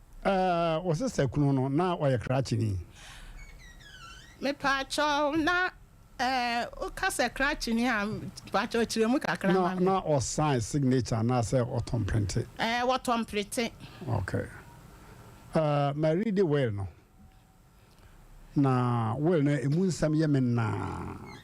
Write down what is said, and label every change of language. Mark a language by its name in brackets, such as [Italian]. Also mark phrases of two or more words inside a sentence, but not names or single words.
[Akan] Ɛɛ, wo sister kunu no, na ɔyɛ krakyeni? Mepaakyɛw na, ɛɛ, woka sɛ krakyeni a, mpaakyɛw kyerɛ mu kakra Na, ma me. na ɔsign signature na sɛ ɔtɔn printe? Ɛɛ, wɔtɔn printe. Okay. Ɛɛ, ma [English] read the will [Akan] no. Na will no, emu nsɛm yɛ me naa.